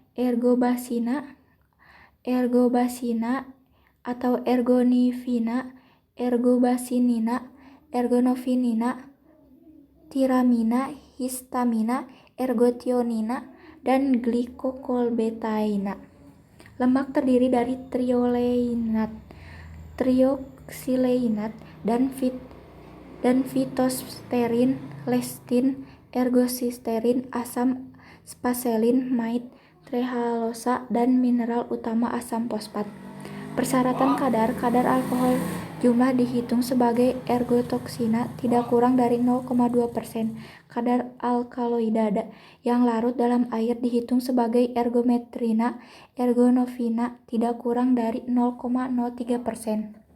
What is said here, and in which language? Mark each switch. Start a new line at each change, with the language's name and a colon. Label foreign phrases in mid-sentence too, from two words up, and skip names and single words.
Indonesian: Ergobasina atau ergonifina, ergobasinina, ergonofinina, tiramina, histamina, ergotionina, dan glikokolbetaina. Lemak terdiri dari trioleinat, trioxyleinat, dan fitosterin, lestin, ergosisterin, asam spaselin, maid, trehalosa, dan mineral utama asam fosfat. Persyaratan kadar alkohol jumlah dihitung sebagai ergotoksina tidak kurang dari 0,2%. Kadar alkaloida yang larut dalam air dihitung sebagai ergometrina, ergonofina tidak kurang dari 0,03%.